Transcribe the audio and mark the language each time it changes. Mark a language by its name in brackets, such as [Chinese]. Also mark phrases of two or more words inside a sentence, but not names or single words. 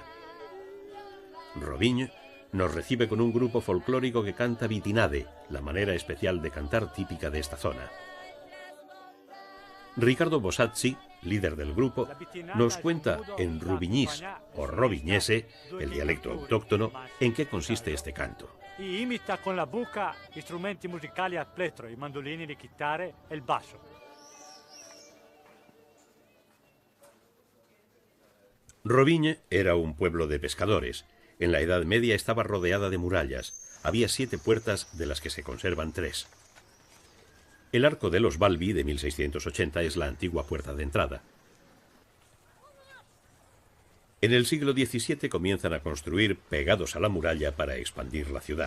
[Spanish] Rovigne nos recibe con un grupo folclórico que canta vitinade, la manera especial de cantar típica de esta zona. Ricardo Bosazzi, líder del grupo, nos cuenta en rubignís o rovignese, el dialecto autóctono, en qué consiste este canto. Y imita con la boca instrumentos musicales a pletro, [Italian] i mandolini, le chitarre e il basso. [Spanish] Rovigne era un pueblo de pescadores. En la Edad Media estaba rodeada de murallas. Había 7 puertas, de las que se conservan 3. El arco de los Balbi de 1680 es la antigua puerta de entrada. En el siglo XVII comienzan a construir pegados a la muralla para expandir la ciudad.